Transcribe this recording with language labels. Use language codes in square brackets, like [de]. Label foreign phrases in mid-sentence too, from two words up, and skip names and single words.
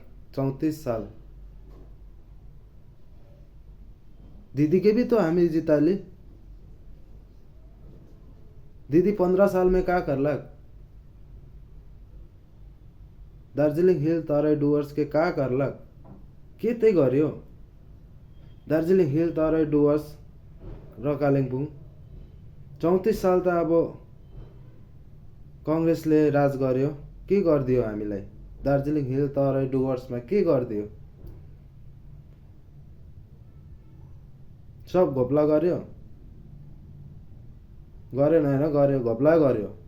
[hi] 34 साल दीदी के भी तो हमें जिता ली। दीदी 15 साल में क्या कर लग। दार्जिलिंग हिल तराई डुवर्स के क्या कर लग, [ne] के ते गर्यो। दार्जिलिंग हिल तराई डुवर्स र कालिम्पोङ 34 साल त अब कांग्रेसले राज गर्यो। के गरिदियो हामीलाई दार्जिलिङ हिल तराई डुवर्समा के गरिदियो। सब घोप्ला गर्यो, गरेन होइन, गर्यो घोप्ला गर्यो।